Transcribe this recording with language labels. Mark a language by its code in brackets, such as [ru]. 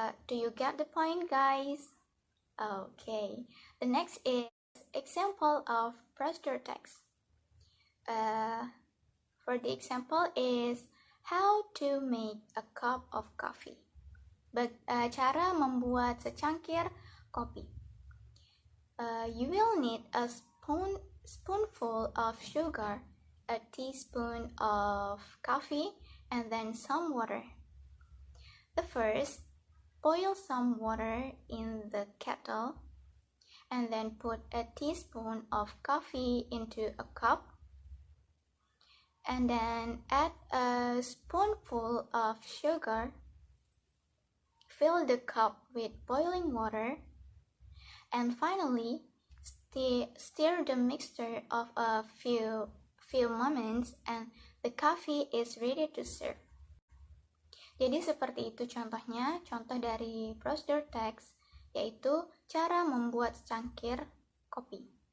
[en] Do you get the point, guys? Okay. The next is example of procedure text. For the example is how to make a cup of coffee. [id] Cara membuat secangkir kopi. [en] You will need a spoonful of sugar, a teaspoon of coffee, and then some water. The first, boil some water in the kettle, and then put a teaspoon of coffee into a cup, and then add a spoonful of sugar. Fill the cup with boiling water, and finally stir the mixture of a few moments, and the coffee is ready to serve. [id] Jadi seperti itu contohnya, contoh dari procedure text yaitu cara membuat secangkir kopi.